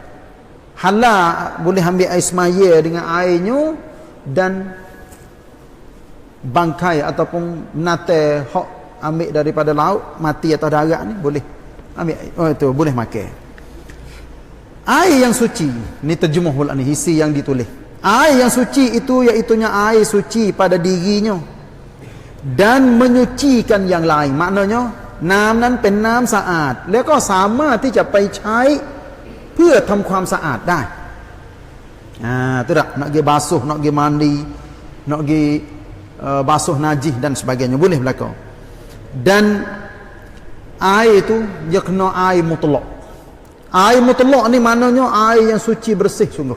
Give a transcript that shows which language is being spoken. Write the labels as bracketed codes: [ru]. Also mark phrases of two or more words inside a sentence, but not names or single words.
[ms] Halal boleh ambil air semaya dengan airnya, dan bangkai ataupun nate hok ambil daripada laut mati atau darat ni boleh ambil, itu boleh makan. Air yang suci ni terjemah pula ni isi yang ditulis. Air yang suci itu iaitunya air suci pada dirinya dan menyucikan yang lain. Maknanya [th] น้ำนั้นเป็นน้ำสะอาดแล้วก็สามารถที่จะไปใช้เพื่อทำความสะอาดได้ [ms] tu dah nak pergi basuh, nak pergi mandi, nak pergi basuh najis dan sebagainya boleh berlaku. Dan air itu dia kena air mutlak. Air mutlak ni maknanya air yang suci bersih sungguh.